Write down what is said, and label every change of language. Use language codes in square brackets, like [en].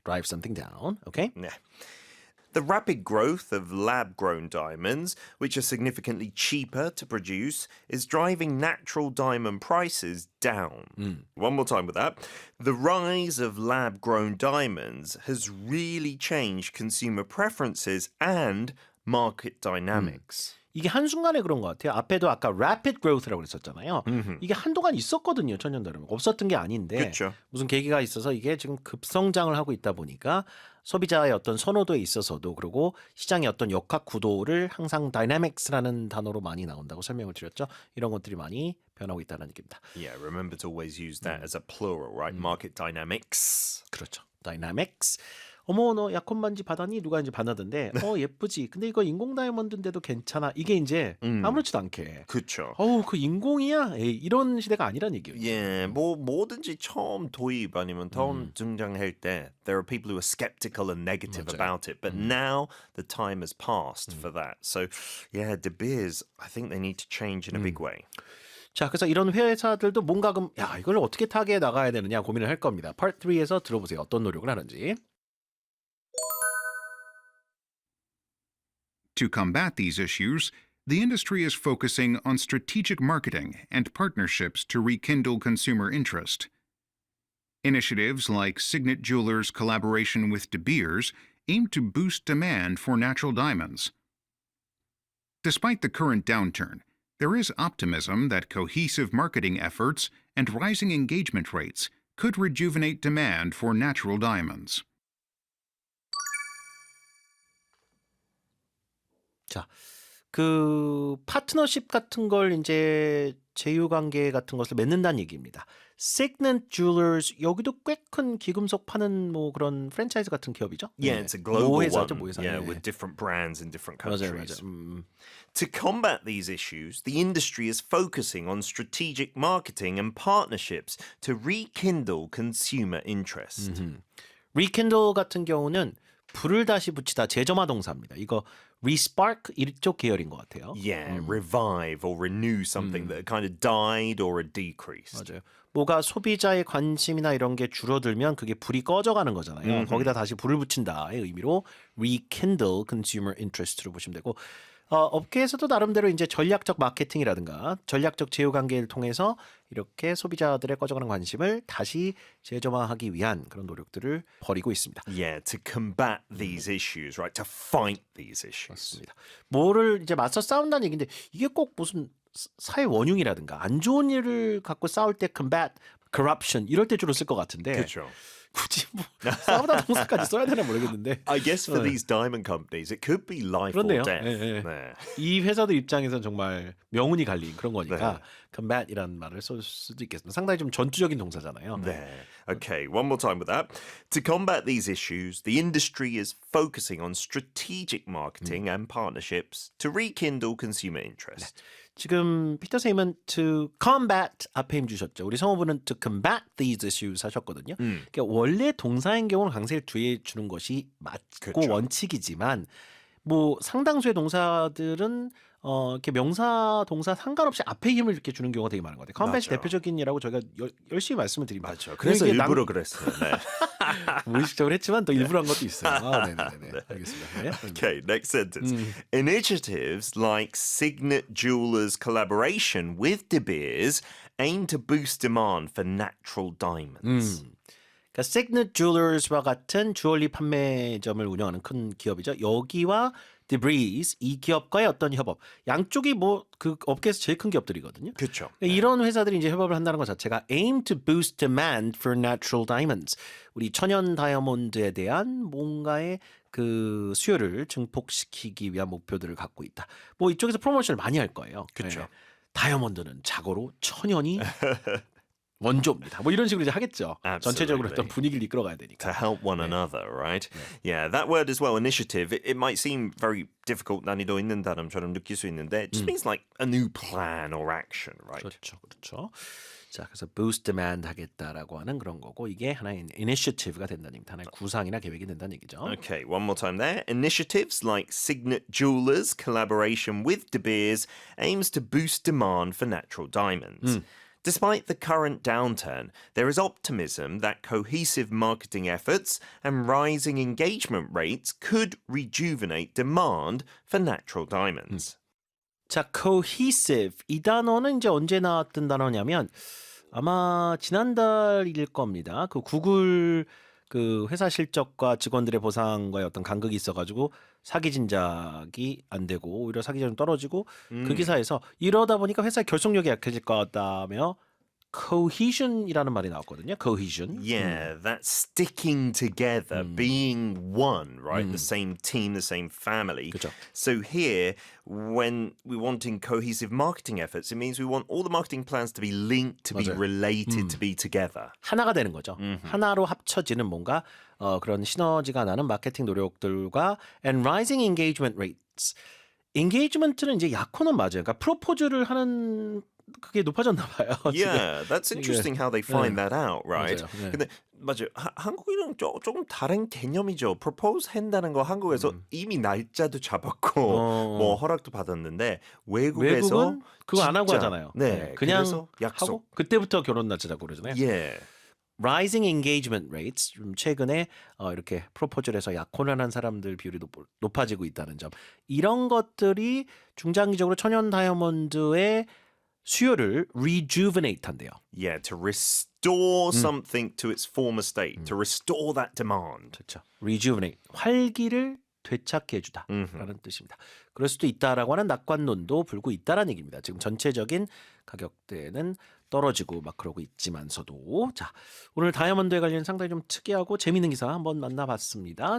[en] drive something down. 오케이? Yeah. The rapid growth of lab-grown diamonds, which are significantly cheaper to produce, is driving natural diamond prices down. One more time with that. The rise of lab-grown diamonds has really changed consumer preferences and market dynamics. [ko] 이게 한순간에 그런 것 같아요. 앞에도 아까 [en] rapid growth [ko] 라고 그랬었잖아요. 이게 한동안 있었거든요. 천연다름. 없었던 게 아닌데 그렇죠. 무슨 계기가 있어서 이게 지금 급성장을 하고 있다 보니까 소비자의 어떤 선호도에 있어서도 그리고 시장의 어떤 역학 구도를 항상 dynamics라는 단어로 많이 나온다고 설명을 드렸죠. 이런 것들이 많이 변하고 있다는 얘기입니다. [en] Yeah, remember to always use that as a plural, right? Market dynamics. [ko] 그렇죠. dynamics. 어머 너 약혼 반지 받았니? 누가 이제 받았던데 예쁘지. 근데 이거 인공 다이아몬드인데도 괜찮아. 이게 이제 아무렇지도 않게. 그렇죠. 어우 그 인공이야? 에이, 이런 시대가 아니란 얘기예요. 예, 뭐 뭐든지 처음 도입 아니면 처음 등장할 때 [en] there are people who are skeptical and negative [ko] 맞아요. [en] about it, but now the time has passed for that. So, yeah, De Beers, I think they need to change in a big way. [ko] 자, 그래서 이런 회사들도 뭔가 야 이걸 어떻게 타개해 나가야 되느냐 고민을 할 겁니다. Part 3에서 들어보세요. 어떤 노력을 하는지. [en] To combat these issues, the industry is focusing on strategic marketing and partnerships to rekindle consumer interest. Initiatives like Signet Jewelers' collaboration with De Beers aim to boost demand for natural diamonds. Despite the current downturn, there is optimism that cohesive marketing efforts and rising engagement rates could rejuvenate demand for natural diamonds. [ko] 자, 그 파트너십 같은 걸 이제 제휴 관계 같은 것을 맺는다는 얘기입니다. Signet Jewelers 여기도 꽤 큰 귀금속 파는 뭐 그런 프랜차이즈 같은 기업이죠. [en] Yeah, it's a global [ko] 모회사죠, [en] one. [ko] 모회사. [en] Yeah, [ko] 네. [en] with different brands in different [ko] 맞아요, [en] countries. [ko] 맞아요. [en] To combat these issues, the industry is focusing on strategic marketing and partnerships to rekindle consumer interest. [ko] Rekindle 같은 경우는 불을 다시 붙이다 재점화 동사입니다. 이거 respark 이쪽 계열인 것 같아요. [en] Yeah, revive or renew something that kind of died or had decreased. [ko] 맞아요. 뭐가 소비자의 관심이나 이런 게 줄어들면 그게 불이 꺼져가는 거잖아요. 거기다 다시 불을 붙인다의 의미로 [en] rekindle consumer interest [ko] 로 보시면 되고 업계에서도 나름대로 이제 전략적 마케팅이라든가 전략적 제휴 관계를 통해서 이렇게 소비자들의 꺼져가는 관심을 다시 재점화하기 위한 그런 노력들을 벌이고 있습니다. Yeah, to combat these issues, right? To fight these issues. 맞습니다. 뭐를 이제 맞서 싸운다는 얘기인데 이게 꼭 무슨 사회 원흉이라든가 안 좋은 일을 갖고 싸울 때 combat, corruption 이럴 때 주로 쓸 것 같은데 그렇죠. 굳이 뭐 싸우다 동사까지 써야 되나 모르겠는데 [en] I guess for these diamond companies, it could be life [ko] 그렇네요. [en] or death. [ko] 예, 예. 네. 이 회사들 입장에선 정말 명운이 갈린 그런 거니까 combat이라는 말을 쓸 수도 있겠습니다. 상당히 좀 전투적인 동사잖아요. [en] There. Okay, one more time with that. To combat these issues, the industry is focusing on strategic marketing and partnerships to rekindle consumer interest. [ko] 지금 피터 세임은 to combat 앞에 힘 주셨죠. 우리 성우분은 [en] to combat these issues [ko] 하셨거든요. 그러니까 원래 동사인 경우는 강세를 주의해 주는 것이 맞고 그렇죠. 원칙이지만 뭐 상당수의 동사들은 이렇게 명사 동사 상관없이 앞에 힘을 이렇게 주는 경우가 되게 많은 것 같아요. combat이 맞아요. 대표적인 예라고 저희가 열심히 말씀을 드립니다. 맞죠. 그래서 이게 일부러 그랬어요. 네. 무의식적으로 했지만 또 일부러 한 것도 있어요. 아, 네네네. 알겠습니다. 네. [en] Okay, next sentence. Initiatives like Signet Jewelers' collaboration with De Beers aim to boost demand for natural diamonds. [ko] 그러니까 Signet Jewelers와 같은 주얼리 판매점을 운영하는 큰 기업이죠. 여기와 De Beers 이 기업과의 어떤 협업, 양쪽이 뭐 그 업계에서 제일 큰 기업들이거든요. 그렇죠. 그러니까 이런 회사들이 이제 협업을 한다는 것 자체가 [en] aim to boost demand for natural diamonds. [ko] 우리 천연 다이아몬드에 대한 뭔가의 그 수요를 증폭시키기 위한 목표들을 갖고 있다. 뭐 이쪽에서 프로모션을 많이 할 거예요. 그쵸. 네. 다이아몬드는 자고로 천연이 원조입니다. 뭐 이런 식으로 이제 하겠죠. 전체적으로 어떤 [en] Absolutely. [ko] 분위기를 이끌어가야 [en] To [ko] 되니까. [en] help one another, right? Yeah, that word as well, initiative, it might seem very difficult, [ko] 난이도 있는 단어처럼 느낄 수 있는데 [en] it just means like a new plan or action, right? [ko] 그렇죠, 그렇죠. 자, 그래서 [en] boost demand [ko] 하겠다라고 하는 그런 거고 이게 하나의 initiative가 된다는 얘기입니다. 하나의 구상이나 계획이 된다는 얘기죠. [en] Okay, one more time there. Initiatives like Signet Jewelers' collaboration with De Beers aims to boost demand for natural diamonds. Despite the current downturn, there is optimism that cohesive marketing efforts and rising engagement rates could rejuvenate demand for natural diamonds. [ko] 자, cohesive 이 단어는 이제 언제 나왔던 단어냐면 아마 지난달일 겁니다. 그 구글 그 회사 실적과 직원들의 보상과의 어떤 간극이 있어가지고 사기 진작이 안 되고 오히려 사기 전이 떨어지고 그 기사에서 이러다 보니까 회사의 결속력이 약해질 거다며 cohesion이라는 말이 나왔거든요. cohesion. [en] Yeah, that's sticking together, being one, right? The same team, the same family. [ko] 그죠. [en] So here, when we're wanting cohesive marketing efforts, it means we want all the marketing plans to be linked, to be [ko] 맞아요. [en] related, to be together. [ko] 하나가 되는 거죠. 하나로 합쳐지는 뭔가 그런 시너지가 나는 마케팅 노력들과 [en] and rising engagement rates. [ko] engagement는 이제 약혼은 맞아요. 그러니까 프로포즈를 하는 그게 높아졌나 봐요. [en] Yeah, that's interesting how they find that out, right? [ko] 맞아요. 네. 근데 맞아요. 한국이랑 조금 다른 개념이죠. propose 한다는 거 한국에서 이미 날짜도 잡았고 뭐 허락도 받았는데 외국에서 외국은 그거 안 하고 진짜, 하잖아요. 네, 그냥 그래서 약속. 하고 그때부터 결혼 날짜 잡고 그러잖아요. [en] Yeah. rising engagement rates [ko] 좀 최근에 이렇게 프로포즈를 해서 약혼을 한 사람들 비율이 높아지고 있다는 점. 이런 것들이 중장기적으로 천연 다이아몬드의 수요를 rejuvenate 한대요. [en] Yeah, to restore something to its former state, to restore that demand. [ko] 그렇죠. rejuvenate 활기를 되찾게 해주다라는 뜻입니다. 그럴 수도 있다라고 하는 낙관론도 불고 있다라는 얘기입니다. 지금 전체적인 가격대는 떨어지고 막 그러고 있지만서도 자 오늘 다이아몬드에 관련 상당히 좀 특이하고 재미있는 기사 한번 만나봤습니다.